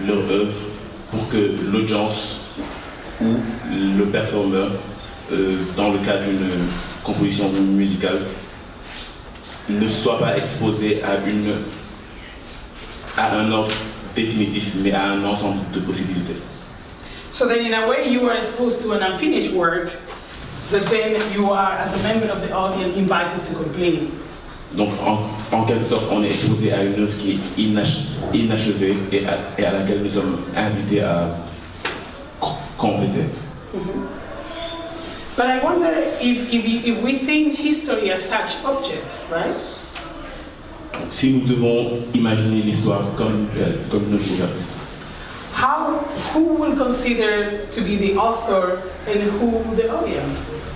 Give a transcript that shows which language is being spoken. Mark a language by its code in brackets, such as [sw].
[fr] œuvre pour que l'audience ou le performeur, dans le cas d'une composition musicale, ne soit pas exposé à un ordre définitif, mais à un ensemble de possibilités. [en] So then in a way you are exposed to an unfinished work that then you are, as a member of the audience, invited to complete. [fr] Donc en quelque sorte, on est exposé à une œuvre qui est inachevée et à laquelle nous sommes invités à compléter. Mm-hmm. [en] But I wonder if we think history as such object, right? [fr] Si nous devons imaginer l'histoire comme une œuvre ouverte, [en] who will consider to be the author and who the audience?